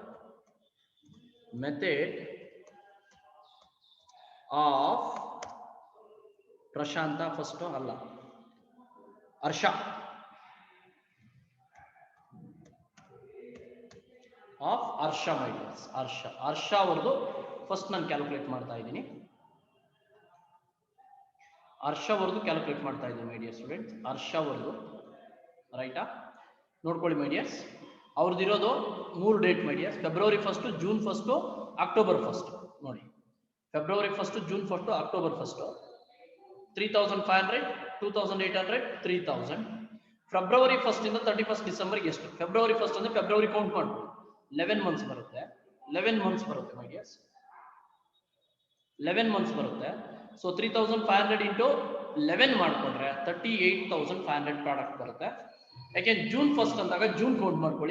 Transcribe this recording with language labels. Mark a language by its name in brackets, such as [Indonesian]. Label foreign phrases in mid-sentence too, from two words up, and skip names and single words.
[English] method of [Kannada] ಪ್ರಶಾಂತ ಫಸ್ಟ್ ಅಲ್ಲ, ಹರ್ಷ. [English] of Harsha my dears. [Kannada] ಹರ್ಷ ಅವರದು ಫಸ್ಟ್ ನಾನು ಕ್ಯಾಲ್ಕುಲೇಟ್ ಮಾಡ್ತಾ ಇದ್ದೀನಿ. ಹರ್ಷ ಅವರದು ಕ್ಯಾಲ್ಕುಲೇಟ್ ಮಾಡ್ತಾ ಇದ್ದೀನಿ [English] my dear students. [Kannada] ಹರ್ಷ ಅವರದು ರೈಟಾ? ನೋಡ್ಕೊಳ್ಳಿ [English] my dears. [Kannada] ಅವ್ರದ್ದು ಇರೋದು 3 ಡೇಟ್ [English] my dears. February 1st, June 1st, October 1st. ನೋಡಿ, February 1st, June 1st, October 1st. 3500, 2800, 3000. [Kannada] February 1st ಇಂದ 31st December ಎಷ್ಟು? February 1st ಅಂದ್ರೆ ಫೆಬ್ರವರಿ ಕೌಂಟ್ ಮಾಡ್ಬೋದು. 11 ಮಂತ್ಸ್ ಬರುತ್ತೆ. 11 ಮಂತ್ಸ್ ಬರುತ್ತೆ [English] my dears. [Kannada] 11 ಮಂತ್ಸ್ ಬರುತ್ತೆ. ಸೊ 3500 into 11 ಮಾಡ್ಕೊಂಡ್ರೆ 38500 ಪ್ರಾಡಕ್ಟ್ ಬರುತ್ತೆ. ಯಾಕೆ ಜೂನ್ 1st ಅಂದಾಗ ಜೂನ್ ಕೌಂಟ್ ಮಾಡ್ಕೊಳ್ಳಿ.